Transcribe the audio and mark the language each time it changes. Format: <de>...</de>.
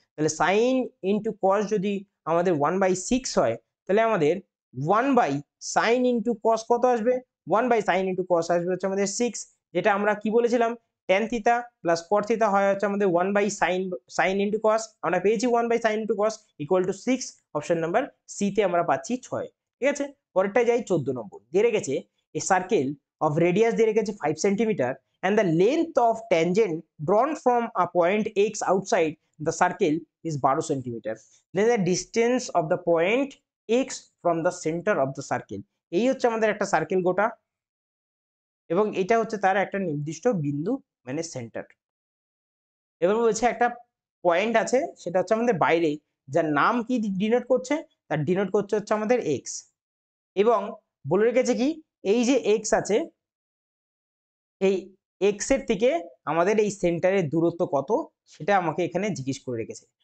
<bn>তাহলে sign into cos যদি আমাদের 1/6 হয়, তাহলে আমাদের 1/সাইন ইন্টু কস কত আসবে, 1/সাইন ইন্টু কস আসবে হচ্ছে আমাদের 6, যেটা আমরা কি বলেছিলাম ট্যান থিতা প্লাস কট থিতা হয় হচ্ছে আমাদের 1/সাইন ইন্টু কস, আমরা পেয়েছি 1/সাইন into cos equal to 6, option number C তে আমরা পাচ্ছি 6, ঠিক আছে। পরেরটায় যাই 14 নম্বর, দিয়ে রেখেছে</bn> <en>a circle of radius</en> <bn>দিয়ে রেখেছে</bn> <en>5 centimetre and the length of tangent drawn from a point x outside the circle is 12 centimeter, then the distance of the point x from the center of the circle।</en> <bn>এই হচ্ছে আমাদের একটা circle গোটা, এবং এটা হচ্ছে তার একটা নির্দিষ্ট বিন্দু মানে সেন্টার। এবার বলছে একটা পয়েন্ট আছে, সেটা হচ্ছে আমাদের বাইরে, যার নাম কি ডিনোট করছে, তার ডিনোট করছে হচ্ছে আমাদের এক্স, এবং বলে রেখেছে কি এই যে এক্স আছে, এই এক্স এর থেকে আমাদের এই সেন্টারের দূরত্ব কত সেটা আমাকে এখানে জিজ্ঞেস করে রেখেছে।</bn>